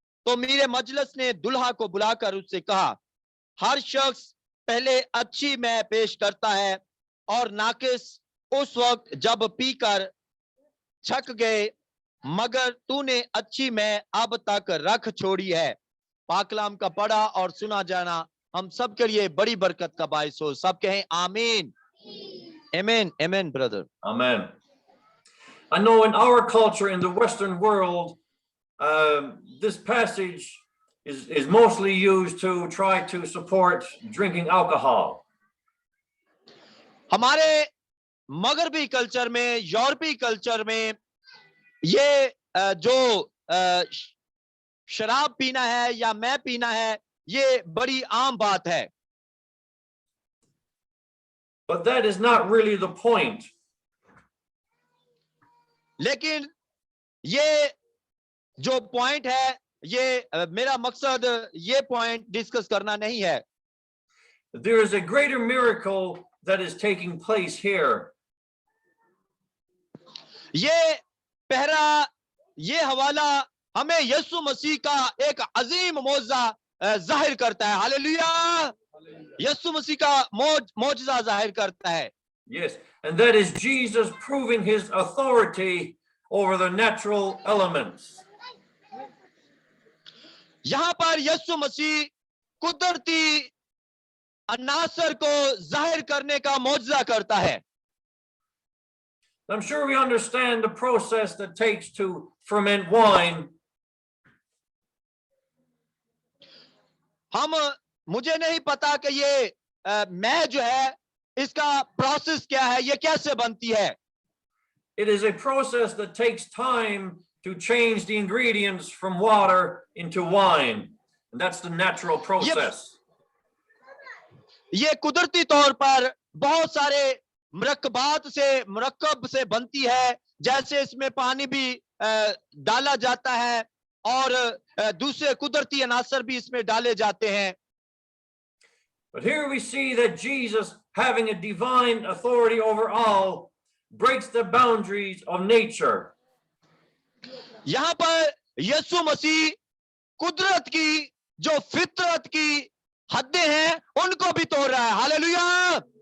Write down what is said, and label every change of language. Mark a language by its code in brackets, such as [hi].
[hi] तो मेरे मजलिस ने दुल्हा को बुलाकर उससे कहा, हर शख्स पहले अच्छी मै पेश करता है और नाकिस उस वक्त जब पीकर छक गए, मगर तूने अच्छी मै अब तक रख छोड़ी है। पाकलाम का पढ़ा और सुना जाना हम सब के लिए बड़ी बरकत का बायस हो। सब कहें आमीन। [en] Amen, brother. Amen. I know in our culture, in the Western world, this passage is mostly used to try to support drinking alcohol. [hi] हमारे मगरबी कल्चर में, यूरोपीय कल्चर में ये जो शराब पीना है या मैं पीना है, ये बड़ी आम बात है। [en] But that is not really the point. [hi] लेकिन ये जो पॉइंट है, ये मेरा मकसद ये पॉइंट डिस्कस करना नहीं है। [en] There is a greater miracle that is taking place here. [hi] ये पहरा, ये हवाला हमें यीशु मसीह का एक अजीम मौजज़ा जाहिर करता है। हालेलुया। यीशु मसीह का मौजज़ा जाहिर करता है। [en] Yes, and that is Jesus proving his authority over the natural elements. [hi] यहाँ पर यीशु मसीह कुदरती अनासर को जाहिर करने का मौजज़ा करता है। [en] I'm sure we understand the process that takes to ferment wine [hi] मुझे नहीं पता कि ये मैं जो है इसका प्रोसेस क्या है, ये कैसे बनती है। [en] It is a process that takes time to change the ingredients from water into wine. And that's the natural process. [hi] ये कुदरती तौर पर बहुत सारे मुरक्कब से बनती है, जैसे इसमें पानी भी डाला जाता है और दूसरे कुदरती अनासर भी इसमें डाले जाते हैं। [en] But here we see that Jesus, having a divine authority over all, breaks the boundaries of nature. [hi] यहाँ पर यीशु मसीह कुदरत की जो फितरत की हदें हैं उनको भी तोड़ रहा है। हालेलुया।